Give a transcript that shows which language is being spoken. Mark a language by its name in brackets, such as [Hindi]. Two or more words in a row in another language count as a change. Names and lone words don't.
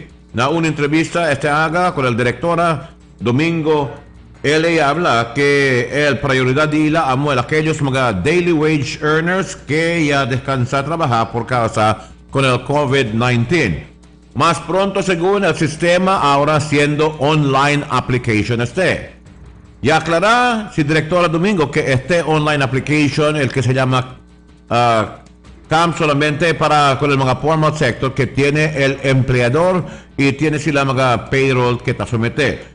[Chavacano] Na una entrevista haga con el directora Domingo, él habla que el prioridad de ila amo aquellos mga [English] daily wage earners [Chavacano] que ya descansa trabajar por causa con el COVID-19. Más pronto, según el sistema, ahora siendo [English] online application [Chavacano] Ya aclara si directora Domingo que [English] online application, [Chavacano] el que se llama CAM solamente para con el mga [English] formal sector [Chavacano] que tiene el empleador y tiene si la mga payroll que te somete.